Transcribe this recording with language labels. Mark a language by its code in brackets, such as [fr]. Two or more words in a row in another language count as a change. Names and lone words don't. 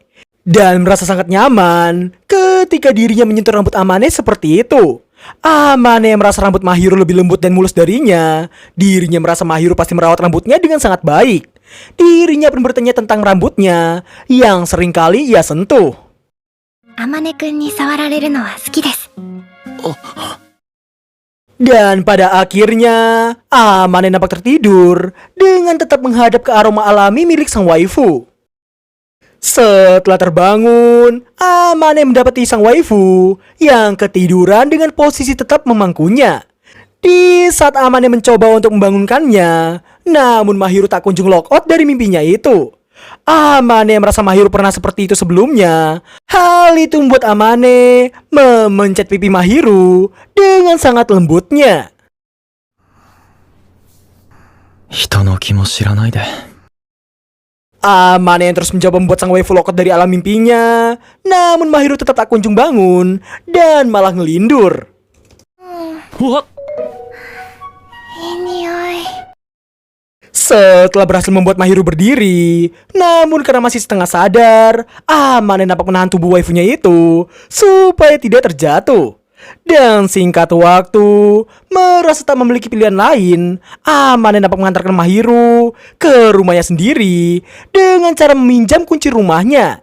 [id] Dan merasa sangat nyaman ketika dirinya menyentuh rambut Amane seperti itu. Amane yang merasa rambut Mahiru lebih lembut dan mulus darinya. Dirinya merasa Mahiru pasti merawat rambutnya dengan sangat baik. Dirinya pun bertanya tentang rambutnya yang seringkali ia sentuh. [ja] あまねくんに触られるのは好きです。 [id] Dan pada akhirnya, Amane nampak tertidur dengan tetap menghadap ke aroma alami milik sang waifu. Setelah terbangun, Amane mendapati sang waifu yang ketiduran dengan posisi tetap memangkunya. Di saat Amane mencoba untuk membangunkannya, namun Mahiru tak kunjung [en] lock out [id] dari mimpinya itu. Amane merasa Mahiru pernah seperti itu sebelumnya. Hal itu membuat Amane memencet pipi Mahiru dengan sangat lembutnya. [ja] 人の気も知らないで。 [id] Amane yang terus mencoba membuat sang waifu lokot dari alam mimpinya. Namun Mahiru tetap tak kunjung bangun dan malah ngelindur. [ja] うわっ、いい匂い。 [id] Setelah berhasil membuat Mahiru berdiri, namun karena masih setengah sadar, Amane nampak menahan tubuh waifunya itu supaya tidak terjatuh. Dan singkat waktu, merasa tak memiliki pilihan lain, Amane nampak mengantarkan Mahiru ke rumahnya sendiri dengan cara meminjam kunci rumahnya.